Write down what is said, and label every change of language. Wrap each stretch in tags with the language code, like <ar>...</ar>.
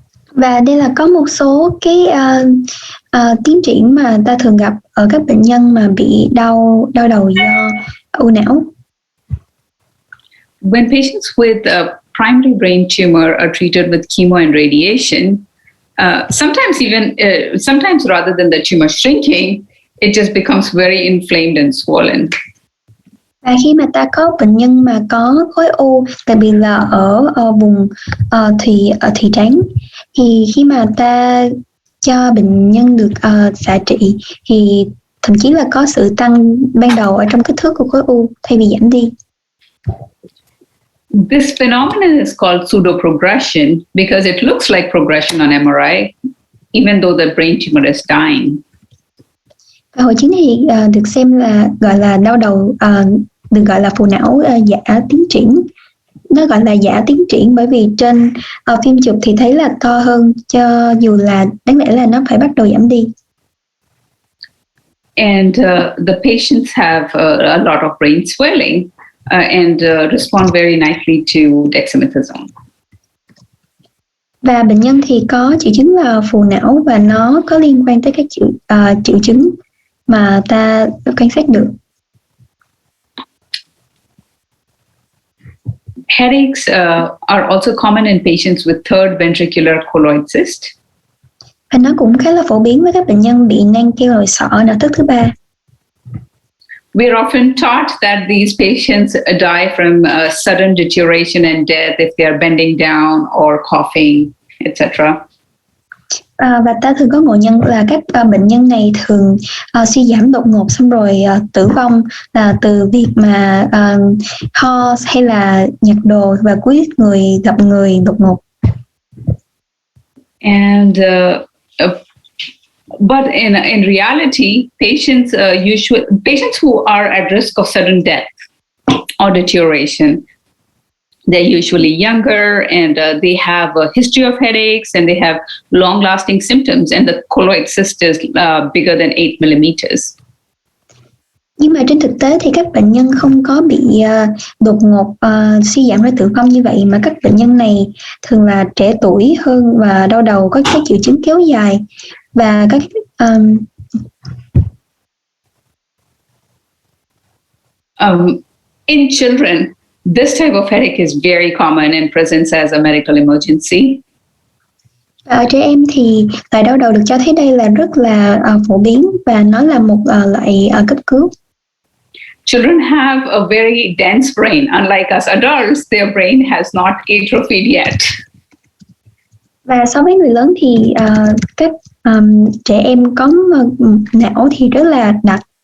<vi>Và đây là có một số cái tiến triển mà ta thường gặp ở các bệnh nhân mà bị đau đầu do u não.</vi> <en>When patients with a primary brain tumor are treated with chemo and radiation, sometimes rather than the tumor shrinking, it just becomes very inflamed and swollen.</en> <vi>Và khi mà ta có bệnh nhân mà có khối u, đặc biệt là ở vùng thùy trán, thì khi mà ta cho bệnh nhân được xạ trị thì thậm chí là có sự tăng ban đầu ở trong kích thước của khối u thay vì giảm đi.</vi> <en>This phenomenon is called pseudoprogression because it looks like progression on MRI, even though the brain tumor is dying.</en> <vi>Và hội chứng thì được xem là gọi là đau đầu, được gọi là phù não giả tiến triển. Nó gọi là giả tiến triển bởi vì trên phim chụp thì thấy là to hơn, cho dù là đáng lẽ là nó phải bắt đầu giảm đi.</vi> <en>And the patients have a lot of brain swelling and respond very nicely to dexamethasone.</en> <vi>Và bệnh nhân thì có triệu chứng là phù não và nó có liên quan tới các triệu chứng mà ta quan sát được.</vi> <en>Headaches are also common in patients with third ventricular colloid cyst.</en> <vi>Và nó cũng khá là phổ biến với các bệnh nhân bị nang keo nội sọ não thức thứ ba.</vi> <en>We're often taught that these patients die from sudden deterioration and death if they are bending down or coughing, etc.</en> <vi>Và ta thường có ngộ nhận là các bệnh nhân này thường suy giảm đột ngột xong rồi tử vong là từ việc mà ho hay là nhặt đồ và cúi người gặp người đột ngột.</vi> <en>And but in reality, patients who are at risk of sudden death or deterioration, they're usually younger and they have a history of headaches and they have long-lasting symptoms, and the colloid cyst is bigger than 8 millimeters.</en> <vi>Nhưng mà trên thực tế thì các bệnh nhân không có bị đột ngột suy giảm rồi tử vong như vậy, mà các bệnh nhân này thường là trẻ tuổi hơn và đau đầu có các triệu chứng kéo dài và các</vi> <en>in children, this type of headache is very common and presents as a medical emergency.</en> <vi>Ở trẻ em thì loại đau đầu được cho thấy đây là rất là phổ biến và nó là một loại cấp cứu.</vi> <en>Children have a very dense brain. Unlike us adults, their brain has not atrophied yet.</en> <vi>Và so với người lớn thì các trẻ em có não thì rất là đặc.</vi>